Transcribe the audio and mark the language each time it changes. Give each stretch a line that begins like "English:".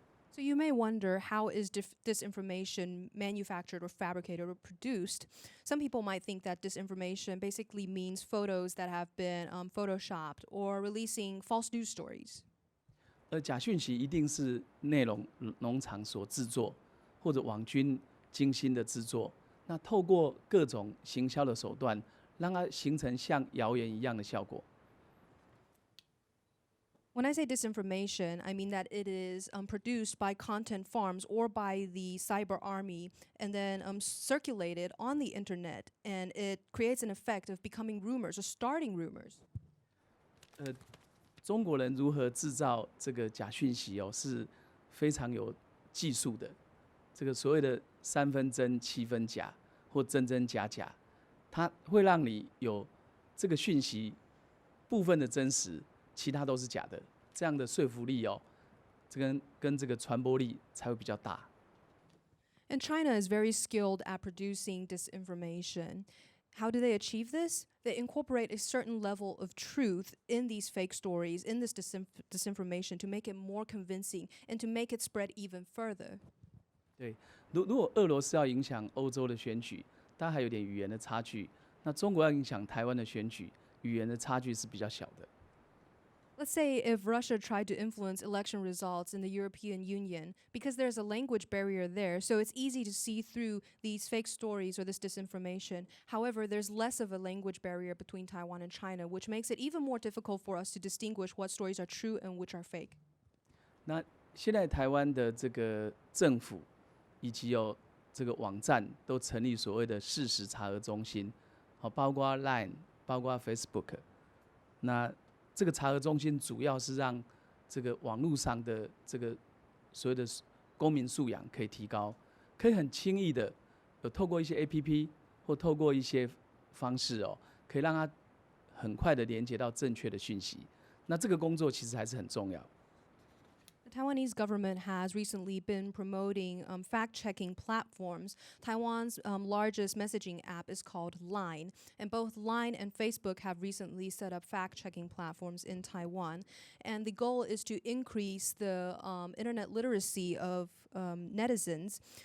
English: So you may wonder, how is disinformation manufactured or fabricated or produced? Some people might think that disinformation basically means photos that have been photoshopped or releasing false news stories.
Chinese: 假讯息一定是内容农场所制作，或者网军精心的制作，那透过各种行销的手段，让它形成像谣言一样的效果。
English: When I say disinformation, I mean that it is produced by content farms or by the cyber army and then circulated on the internet, and it creates an effect of becoming rumors or starting rumors.
Chinese: 中国人如何制造这个假讯息是非常有技术的。这个所谓的3分真7分假，或真真假假，它会让你有这个讯息部分的真实。其他都是假的，这样的说服力这跟这个传播力才会比较大。
English: And China is very skilled at producing disinformation. How do they achieve this? They incorporate a certain level of truth in these fake stories, in this disinformation, to make it more convincing and to make it spread even further.
Chinese: 对，如果俄罗斯要影响欧洲的选举，大家还有点语言的差距，那中国要影响台湾的选举，语言的差距是比较小的。
English: Let's say if Russia tried to influence election results in the European Union, because there's a language barrier there, so it's easy to see through these fake stories or this disinformation. However, there's less of a language barrier between Taiwan and China, which makes it even more difficult for us to distinguish what stories are true and which are fake.
Chinese: 那现在台湾的这个政府以及有这个网站都成立所谓的事实查核中心，好，包括 Line， 包括 Facebook。那这个查核中心主要是让这个网络上的这个所谓的公民素养可以提高，可以很轻易的有透过一些 APP 或透过一些方式可以让他很快的连接到正确的讯息。那这个工作其实还是很重要。
English: The Taiwanese government has recently been promoting fact-checking platforms. Taiwan's largest messaging app is called Line, and both Line and Facebook have recently set up fact-checking platforms in Taiwan. And the goal is to increase the internet literacy of netizens.